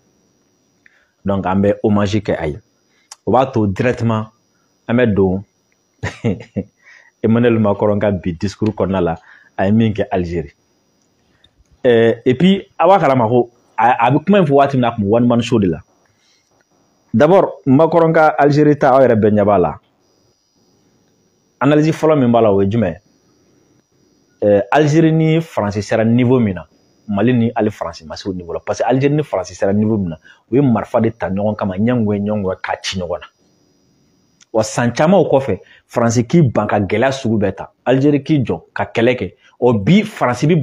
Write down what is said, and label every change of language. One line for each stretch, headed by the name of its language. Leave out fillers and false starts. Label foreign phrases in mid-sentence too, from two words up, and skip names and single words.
Bambara: donc an bɛ hommage kɛ a ye o b'a to directement an bɛ don Emmanuel Macron ka bi discours kɔnɔna la a ye min kɛ Algérie
French: et puis
Bambara: a b'a kalama ko a bɛ kuma in fɔ waati min na a kun bɛ
English: one man show
Bambara: de la d'abord Macron ka Algérie ta aw yɛrɛ bɛɛ ɲɛ b'a la analyse fɔlɔ min b'a la o ye jumɛn Algérie ni Faransi sera niveau min na Mali ni ali Faransi ma se o niveau la
French: parce que
Bambara: Algérie ni Faransi sera niveau min na o ye marifa de ta ɲɔgɔn kama ɲɛngoɛ k'a ci ɲɔgɔn na wa san caman o kɔfɛ Faransi k'i ban ka gɛlɛya sugu bɛɛ ta Algérie k'i jɔ ka kɛlɛ kɛ o bi Faransi bi